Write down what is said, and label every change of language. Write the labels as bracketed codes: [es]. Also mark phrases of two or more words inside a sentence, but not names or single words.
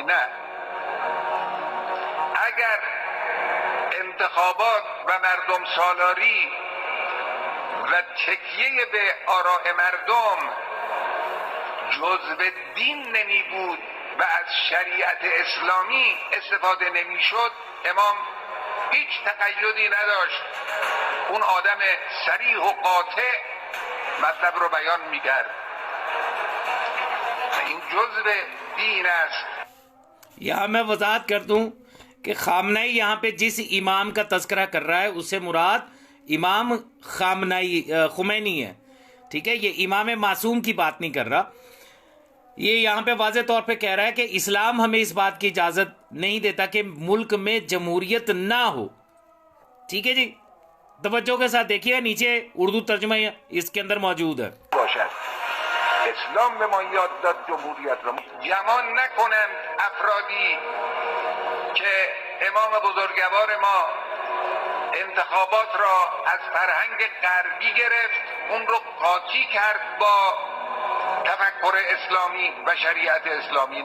[fa] نه، اگر انتخابات و مردم سالاری و تکیه به آراء مردم جزء دین نمی بود و از شریعت اسلامی استفاده نمی شد، امام هیچ تقیدی نداشت. اون آدم صریح و قاطع مطلب رو بیان می کرد. این جزء دین است. [hi] यहाँ मैं वजाहत कर दूं कि खामनाई यहाँ पे जिस इमाम का तस्करा कर रहा है उससे मुराद इमाम खुमैनी है, ठीक है। ये इमाम मासूम की बात नहीं कर रहा। ये यहाँ पे वाज़े तौर पे कह रहा है कि इस्लाम हमें इस बात की इजाज़त नहीं देता कि मुल्क में जमहूरियत ना हो, ठीक है जी। तवज्जो के साथ देखिए, नीचे उर्दू तर्जुमा इसके अंदर मौजूद है। [fa] اسلام به ما یاد داد جمهوریت را گمان نکنم افرادی که امام بزرگوار ما انتخابات را از فرهنگ غربی گرفت، اون رو قاطی کرد با تفکر اسلامی و شریعت اسلامی.